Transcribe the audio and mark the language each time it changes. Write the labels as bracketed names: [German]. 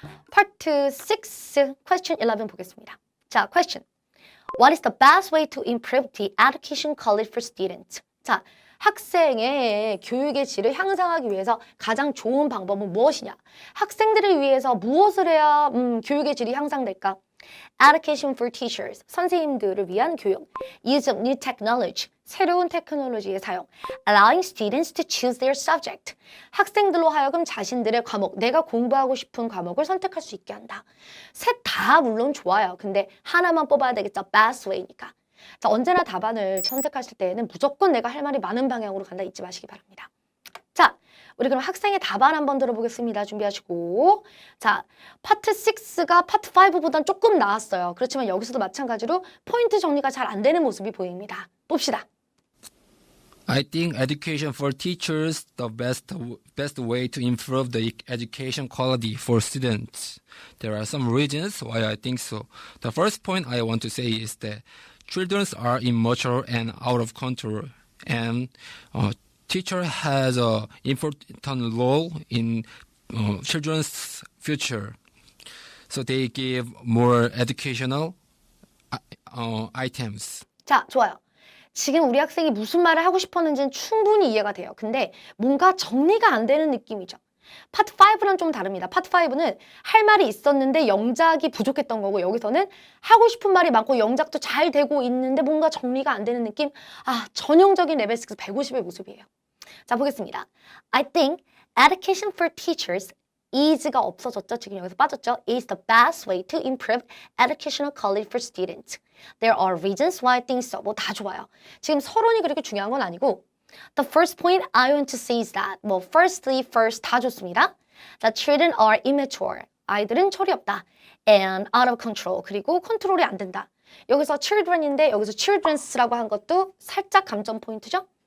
[Korean] Part 6, [English] question 11 [Korean] 보겠습니다. 자, question. [English] What is the best way to improve the education quality for students? [Korean] 자, 학생의 교육의 질을 향상하기 위해서 가장 좋은 방법은 무엇이냐? 학생들을 위해서 무엇을 해야 교육의 질이 향상될까? [English] Education for teachers, [Korean] 선생님들을 위한 교육. [English] Use of new technology, [Korean] 새로운 테크놀로지의 사용. [English] Allowing students to choose their subject, [Korean] 학생들로 하여금 자신들의 과목, 내가 공부하고 싶은 과목을 선택할 수 있게 한다. 셋 다 물론 좋아요. 근데 하나만 뽑아야 되겠죠. [English] Best way니까. [Korean] 자, 언제나 답안을 선택하실 때에는 무조건 내가 할 말이 많은 방향으로 간다 잊지 마시기 바랍니다. 자, 우리 그럼 학생의 답안 한번 들어보겠습니다. 준비하시고. 자, 파트 6가 파트 5보단 조금 나았어요. 그렇지만 여기서도 마찬가지로 포인트 정리가 잘 안 되는 모습이 보입니다. 봅시다. [English] I think education for teachers the best way to improve the education quality for students. There are some reasons why I think so. The first point I want to say is that children are immature and out of control, and teacher has an important role in children's future. So they give more educational items. [Korean] 자, 좋아요. 지금 우리 학생이 무슨 말을 하고 싶었는지는 충분히 이해가 돼요. 근데 뭔가 정리가 안 되는 느낌이죠. 파트 5랑 좀 다릅니다. 파트 5는 할 말이 있었는데 영작이 부족했던 거고 여기서는 하고 싶은 말이 많고 영작도 잘 되고 있는데 뭔가 정리가 안 되는 느낌? 아, 전형적인 레벨 6 150의 모습이에요. 자, 보겠습니다. [English] I think education for teachers is [Korean] 가 없어졌죠. 지금 여기서 빠졌죠. [English] is the best way to improve educational quality for students. There are reasons why I think so. [Korean] 뭐 다 좋아요. 지금 서론이 그렇게 중요한 건 아니고 [English] The first point I want to say is that [Korean] 뭐 first 다 좋습니다. [English] That children are immature. [Korean] 아이들은 철이 없다. [English] And out of control. [Korean] 그리고 컨트롤이 안 된다. 여기서 children인데 여기서 childrens라고 한 것도 살짝 감점 포인트죠.